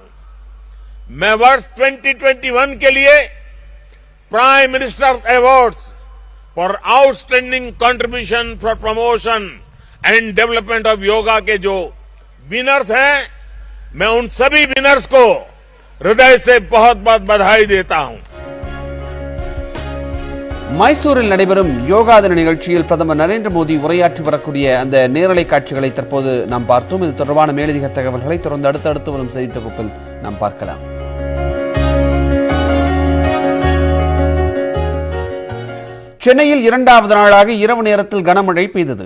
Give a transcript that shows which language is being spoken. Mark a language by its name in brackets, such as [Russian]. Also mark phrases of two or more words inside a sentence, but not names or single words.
[Hindi] मैं वर्ष 2021 के लिए प्राइम मिनिस्टर अवार्ड्स फॉर आउटस्टैंडिंग कंट्रीब्यूशन फॉर प्रमोशन एंड डेवलपमेंट ऑफ योगा के जो विनर्स हैं, मैं उन सभी विनर्स को हृदय से बहुत बहुत बधाई देता हूं। [Tamil] மைசூரில் நடைபெறும் யோகா தின நிகழ்ச்சியில் பிரதமர் நரேந்திர மோடி உரையாற்றி வரக்கூடிய அந்த நேரலை காட்சிகளை தற்போது நாம் பார்த்தோம். இது தொடர்பான மேலதிக தகவல்களை தொடர்ந்து அடுத்தடுத்து வரும் செய்தி தொகுப்பில் நாம் பார்க்கலாம். சென்னையில் இரண்டாவது நாளாக இரவு நேரத்தில் கனமழை பெய்தது.